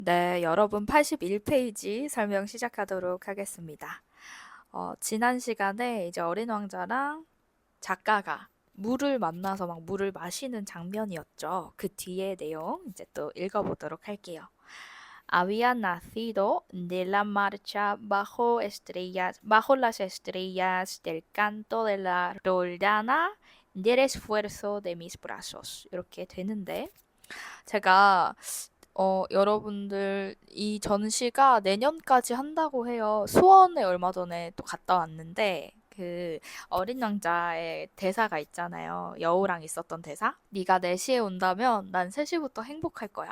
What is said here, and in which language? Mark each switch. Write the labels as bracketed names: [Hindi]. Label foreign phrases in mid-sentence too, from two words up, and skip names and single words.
[Korean] 네, 여러분 81페이지 설명 시작하도록 하겠습니다. 지난 시간에 이제 어린 왕자랑 작가가 물을 만나서 막 물을 마시는 장면이었죠. 그 뒤에 내용 이제 또 읽어보도록 할게요. [Spanish] Había nacido de la marcha bajo las estrellas del canto de la roldana, del esfuerzo de mis brazos. [Korean] 이렇게 되는데, 제가 여러분들 이 전시가 내년까지 한다고 해요. 수원에 얼마 전에 또 갔다 왔는데 그 어린 왕자의 대사가 있잖아요. 여우랑 있었던 대사. 네가 4시에 온다면 난 3시부터 행복할 거야.